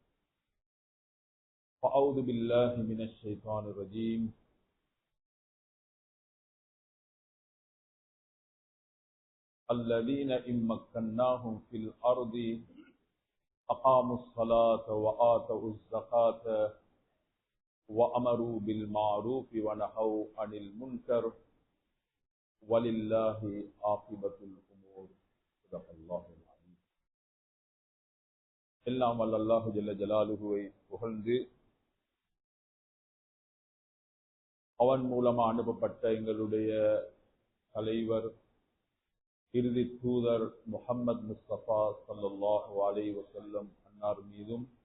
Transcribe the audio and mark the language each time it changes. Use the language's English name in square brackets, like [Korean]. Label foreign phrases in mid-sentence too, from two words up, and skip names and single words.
[Arabic] فأعوذ بالله من الشيطان الرجيم الذين إن مكناهم في الأرض أقاموا الصلاة وآتوا الزكاة وأمروا بالمعروف ونهوا عن المنكر ولله عاقبة الأمور صدق الله العظيم. [Tamil] எல்லாம் வல்ல அல்லாஹ் [Arabic] جل جلاله [Tamil] புகழ்ந்து அவன் மூலமா அனுப்பப்பட்ட எங்களுடைய தலைவர் இறுதி தூதர் முஹம்மது முஸ்தபா [Arabic] صلى الله عليه وسلم [Tamil] அன்னார் மீதும்